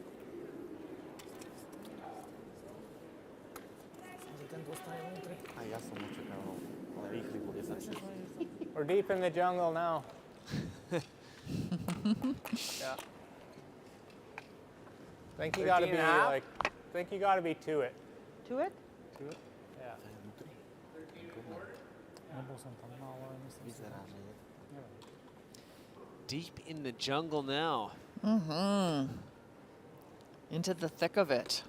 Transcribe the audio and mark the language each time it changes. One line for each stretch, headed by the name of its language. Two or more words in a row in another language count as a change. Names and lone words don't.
English: We're deep in the jungle now. Yeah. Think you got to 13 be and a half? like. Think you got to be to it. To it? To it. Yeah.
Slovak: Nebol som tam, no ale myslím si,
English: Deep in the jungle now. Into the thick of it.